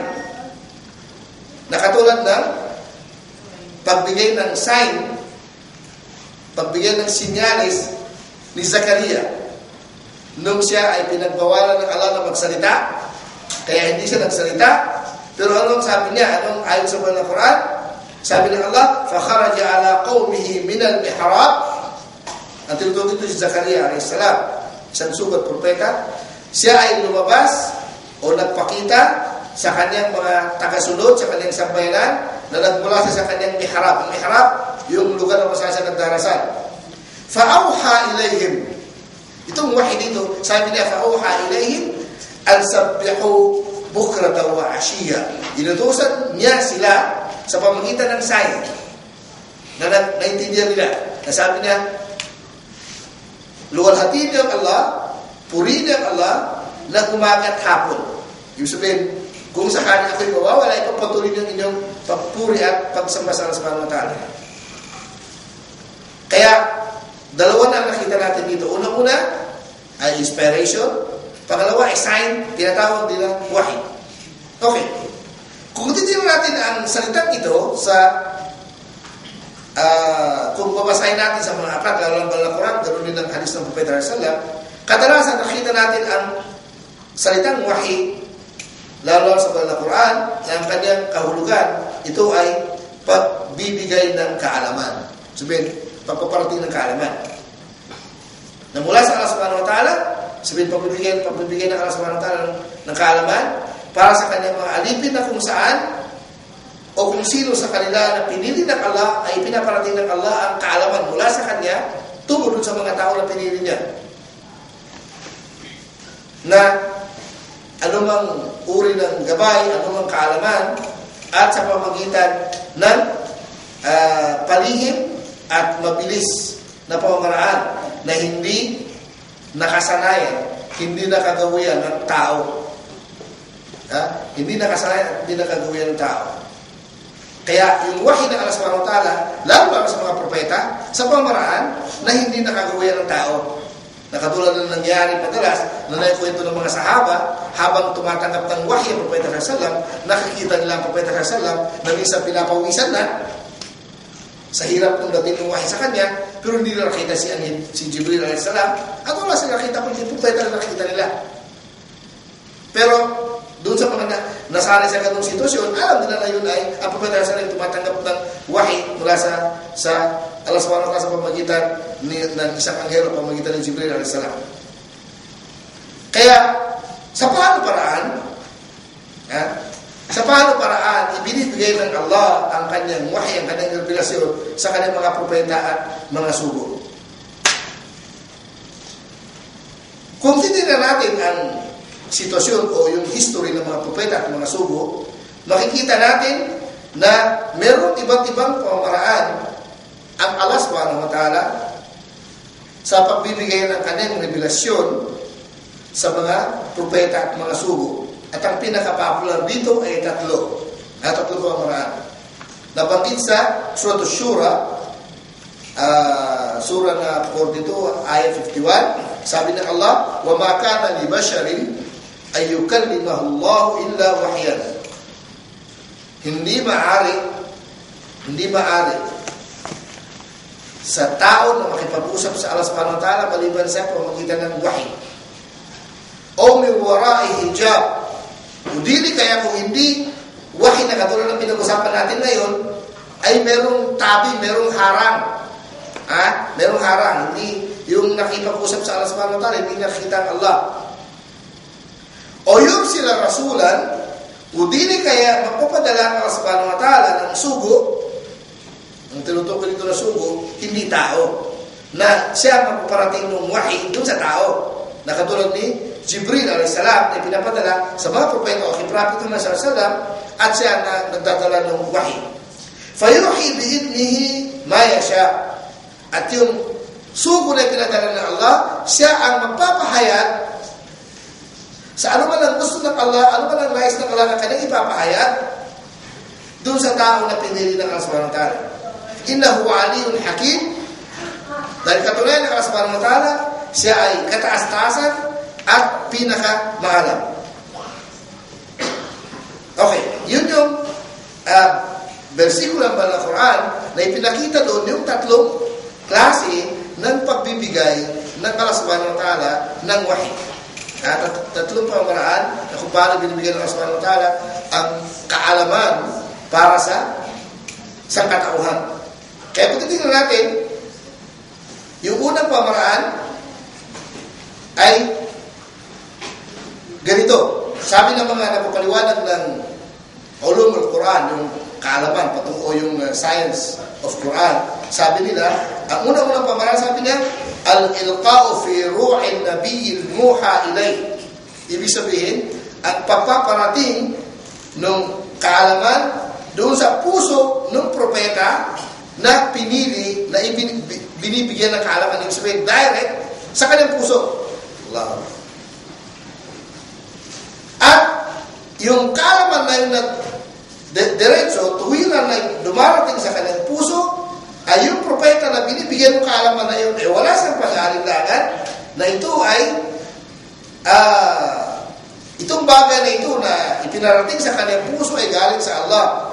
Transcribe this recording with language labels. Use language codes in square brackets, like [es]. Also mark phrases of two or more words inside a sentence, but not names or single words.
[tl] Na katulad ng pagbigay ng sign, pagbigay ng sinyalis ni Zakaria nung siya ay pinagbawalan ng Allah na magsalita, kaya hindi siya nagsalita. Pero anong sabi niya? Anong ayon sa Quran? Sabi ng Allah, [ar] فَخَرَجَ عَلَىٰ قَوْمِهِ مِنَ الْمِحْرَابِ. [tl] Ang tinutukoy ito si Zakaria a.s. isang sugat propeta. Siya ay lumabas o nagpakita sa kanyang mga tagasunod, sa kanyang sambayanan, na nagmula sa kanyang mihrab. Ang mihrab, yung lugar na masaya siya nagdarasal. [ar] فَأَوْحَى إِلَيْهِمْ. [tl] Itong wahi dito, sabi niya, [ar] فَأَوْحَى إِلَيْهِمْ أَنْ سَبِّحُوا بُكْرَةً وَعَشِيًّا. [tl] Inutusan niya sila sa pamagitan ng sign na naintindihan nila. Nasabi niya, luwalhatiin niyo ang Allah, purihin niyo ang Allah, na umaga at hapon. Ibig sabihin, kung sakali ako'y mawawala, ipapatuloy niyo inyong pagpuri at pagsamba sa Allah [ar] سبحانه و تعالى. [tl] Kaya, dalawa na nakita natin dito. Una-una ay inspiration. Pangalawa ay sign, tinatawag nila wahi. Okay. Kung titignan natin ang salitang ito sa kung babasahin natin sa mga aklat, lalo ng Quran, ganoon din ang hadis ng Propeta sallallahu, kadalasan nakita natin ang salitang wahi, lalo sa Quran, na ang kanyang kahulugan, ito ay pagbibigay ng kaalaman. Sabihin, pagpaparating ng kaalaman. Na mula sa Allah [ar] سبحانه و تعالى, [tl] sabihin, pagbibigay ng Allah [ar] سبحانه و تعالى [tl] ng kaalaman, para sa kanyang mga alipin na kung saan o kung sino sa kanila na pinili ng Allah ay pinaparating ng Allah ang kaalaman mula sa kanya tungo sa mga tao na pinili niya. Na anumang uri ng gabay, anumang kaalaman at sa pamagitan ng palihim at mabilis na pamamaraan na hindi nakasanayan, hindi nakagawian ng tao. Hindi nakasanayan, hindi nakagawian ng tao. Kaya yung wahi ng Allah [ar] سبحانه و تعالى, [tl] lalo para sa mga propeta, sa pamaraan na hindi nakagawian ng tao. Nakatulad na nangyari madalas na naikwento ng mga sahaba habang tumatanggap ng wahi ang Propeta sallallahu, nakikita nila ang Propeta sallallahu na minsan pinapawisan na sa hirap ng dating ng wahi sa kanya, pero hindi nila nakita si Jibril [ar] عليه السلام [tl] at wala sila nakita kung yung Propeta na nakita nila. Pero doon sa mga nasanay sa ganung sitwasyon, alam nila na yun ay ang Propeta sallallahu tumatanggap ng wahi mula sa Allah [ar] سبحانه و تعالى [tl] sa pamagitan ng isang anghelo, pamagitan ng Jibril [ar] عليه السلام. [tl] Kaya sa paano paraan ibinibigay ng Allah ang kanyang wahi, ang kanyang revelasyon sa kanyang mga propeta at mga sugo. Kung titignan natin ang sitwasyon o yung history ng mga propeta at mga sugo, makikita natin na mayroong iba't ibang pamamaraan ang Allah [ar] سبحانه و تعالى [tl] sa pagbibigay ng kanyang revelasyon sa mga propeta at mga sugo. At ang pinaka-popular dito ay tatlo pamamaraan. Nabanggit sa Surah Ash-Shura, Surah na 42, ayat 51, sabi ng Allah, [ar] وَمَا كَانَ لِبَشَرٍ أَن يُكَلِّمَهُ اللَّهُ إِلَّا وَحْيًا. [tl] Hindi maaari sa tao na makipag-usap sa Allah [ar] سبحانه و تعالى [tl] maliban sa pamamagitan ng wahi. [ar] أو من وراء حجاب. [tl] Kung dili kaya kung hindi wahi na katulad ng pinag-usapan natin ngayon, ay merong tabi, merong harang. Merong harang. Hindi yung nakipag-usap sa Allah [ar] سبحانه و تعالى, [tl] hindi nakita ang Allah. O yung sila rasulan, kung dili kaya magpapadala ang Allah [ar] سبحانه و تعالى [tl] ng sugo, ang tinutukoy dito na sugo, hindi tao, na siya magpaparating ng wahi doon sa tao. Nakatulad ni Jibril [ar] عليه السلام [tl] na pinapadala sa mga propeta o propeta na [ar] صلى الله عليه وسلم [tl] at siya na nagdadala ng wahi. [ar] فيوحي بإذنه ما يشاء. [tl] At yung sugo na pinadala ng Allah, siya ang magpapahayag sa ano man ang gusto ng Allah, ano man ang nais ng Allah na kanyang ipapahayag doon sa tao na pinili ng Allah [ar] سبحانه و تعالى. إنه علي حكيم. [tl] Dahil katunayan ng Allah [ar] سبحانه و تعالى, [tl] siya ay kataas-taasan at pinaka-maalam. Okay, yun yung versikulo ng Banal na Quran na ipinakita doon yung tatlong klase ng pagbibigay ng Allah [ar] سبحانه و تعالى [tl] ng wahi. Tatlong pamamaraan na kung paano binibigyan ng Allah [ar] سبحانه و تعالى [tl] ang kaalaman para sa sangkatauhan. Kaya kung titignan natin, yung unang pamamaraan ay ganito. Sabi ng mga napapaliwanag ng [ar] علوم القرآن, [tl] yung kaalaman patungo yung [en] science of Quran, [tl] sabi nila, ang unang-unang pamamaraan, sabi niya, [ar] الإلقاء في روع النبي الموحى إليه. [tl] Ibig sabihin, ang pagpaparating ng kaalaman doon sa puso ng propeta na pinili, na binibigyan ng kaalaman, ibig sabihin, direct sa kanyang puso. Allah. At yung kaalaman na yung diretso, tuwiran na dumarating sa kanyang puso, ay yung propeta na binibigyan ng kaalaman na yun, wala siyang pag-aalinlangan na ito ay itong bagay na ito na ipinarating sa kanyang puso ay galing sa Allah.